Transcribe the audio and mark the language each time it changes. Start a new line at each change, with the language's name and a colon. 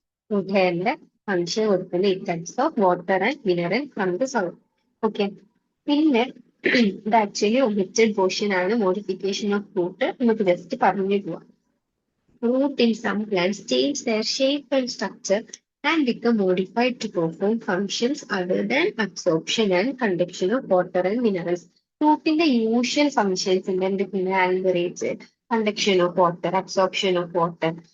Malayalam: Root ഹെയറിന്റെ function കൊടുക്കുന്ന types of water and mineral from the soil. Okay, പിന്നെ ഇത് actually omitted portion ആണ്. Modification of root നമുക്ക് just പറഞ്ഞു പോവാം.
English: Root in some plants change their shape and structure and become modified to perform functions other than absorption and conduction of water and minerals.
Malayalam: റൂട്ടിന്റെ usual functions ഉണ്ട്. എന്തൊക്കെയാണ്? Anchorage, conduction of water, absorption of water.